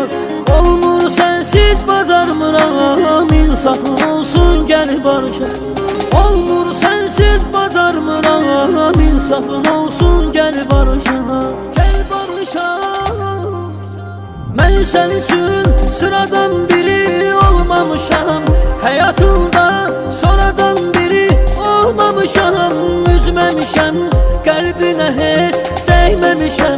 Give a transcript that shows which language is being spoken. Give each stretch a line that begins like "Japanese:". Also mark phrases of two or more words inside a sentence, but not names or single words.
Azerbaijani: Olmur sensiz bacarmıram, insafın olsun
Turkish: gel barışa.
Azerbaijani: Olmur sensiz bacarmıram, insafın olsun
Turkish: gel barışa. Gel barışa. Ben sen için sıradan biri olmamışam. Hayatımda sonradan biri olmamışam. Üzmemişem, kalbine hiç değmemişem.